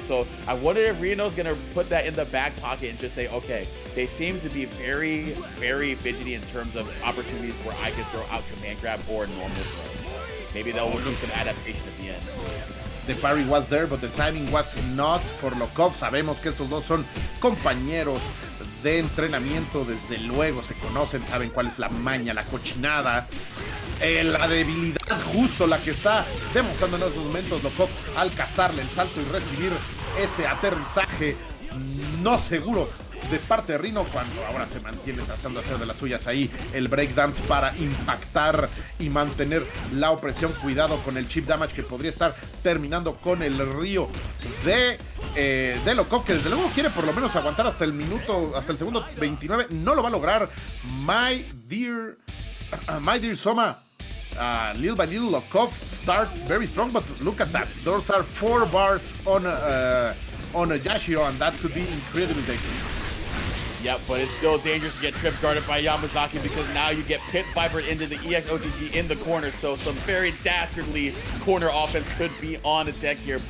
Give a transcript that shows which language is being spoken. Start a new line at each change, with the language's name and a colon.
English: So I wonder if Rino's going to put that in the back pocket and just say, okay, they seem to be very, very fidgety in terms of opportunities where I could throw out command grab or normal throws. Maybe they'll see some adaptation at the end. The parry was there, but the timing was not for Lokof.
Spanish: Sabemos que estos dos son compañeros de entrenamiento, desde luego se conocen, saben cuál es la maña, la cochinada, la debilidad, justo la que está demostrando en estos momentos Lokof al cazarle el salto y recibir ese aterrizaje no seguro de parte de Rino, cuando ahora se mantiene tratando de hacer de las suyas ahí el breakdance para impactar y mantener la opresión. Cuidado con el chip damage que podría estar terminando con el río de Lokof, que desde luego quiere por lo menos aguantar hasta el segundo 29. No lo va a lograr.
English: My dear Soma. Little by little, Lokof starts very strong, but look at that. Those are 4 bars on Yashiro, and that could be incredibly dangerous. Yep, but it's still dangerous to get trip guarded by Yamazaki because now you get pit vipered into the EXOTG in the corner, so some very dastardly corner offense could be on the deck here.